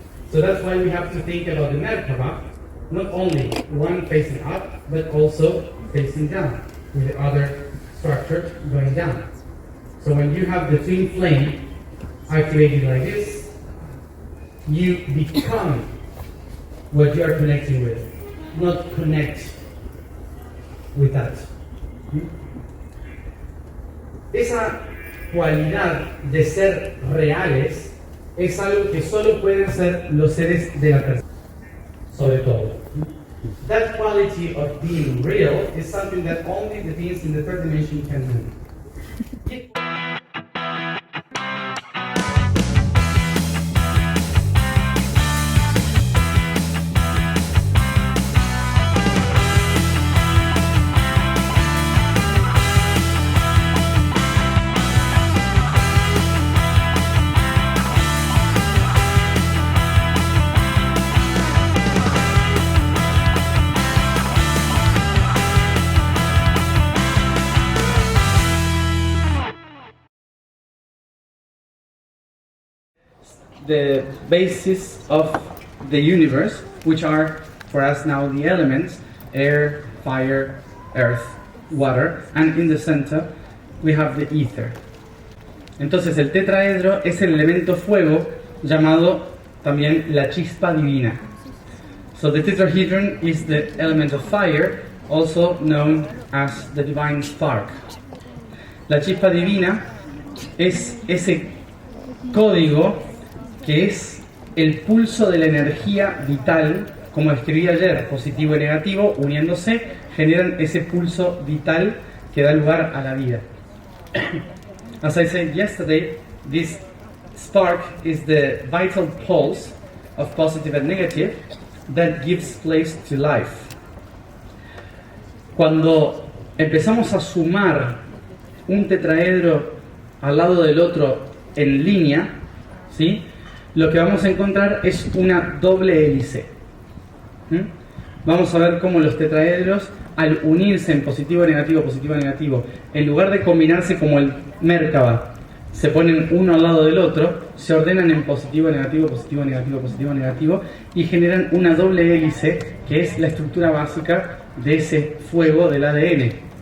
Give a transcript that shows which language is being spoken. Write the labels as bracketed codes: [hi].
[en] So that's why we have to think about the Merkaba, not only one facing up, but also facing down, with the other structure going down. So when you have the twin flame activated like this, you become what you are connecting with, not connect with that. [es] Esa cualidad de ser reales es algo que solo pueden hacer los seres de la tercera, sobre todo. [en] That quality of being real is something that only the beings in the third dimension can do. The basis of the universe, which are for us now the elements, air, fire, earth, water, and in the center we have the ether. [es] Entonces el tetraedro es el elemento fuego llamado también la chispa divina. [en] So the tetrahedron is the element of fire, also known as the divine spark. [es] La chispa divina es ese código que es el pulso de la energía vital, como escribí ayer, positivo y negativo, uniéndose, generan ese pulso vital que da lugar a la vida. [en] As I said yesterday, this spark is the vital pulse of positive and negative that gives place to life. [es] Cuando empezamos a sumar un tetraedro al lado del otro en línea, ¿sí?, lo que vamos a encontrar es una doble hélice. Vamos a ver cómo los tetraedros, al unirse en positivo, negativo, en lugar de combinarse como el Merkaba, se ponen uno al lado del otro, se ordenan en positivo, negativo, positivo, negativo, positivo, negativo, y generan una doble hélice, que es la estructura básica de ese fuego del ADN,